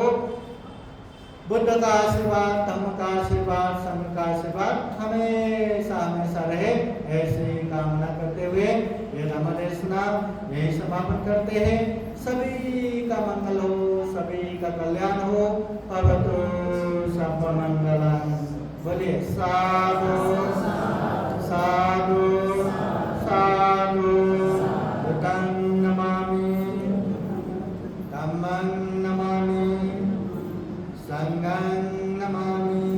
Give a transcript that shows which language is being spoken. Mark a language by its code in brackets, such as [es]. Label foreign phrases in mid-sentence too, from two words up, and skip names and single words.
[hi] बुद्ध का आशीर्वाद, धम्म का आशीर्वाद, संघ का आशीर्वाद हमेशा हमेशा रहे, ऐसे ही कामना करते हुए ये धम्म देशना यही समापन करते हैं। सभी का मंगल हो, सभी का कल्याण हो। [pi] भवतु सब मंगलम। [hi] बोलिए साधु साधु साधु। [pi] बुद्धं नमामि, धम्मं नमामि, संघं नमामि।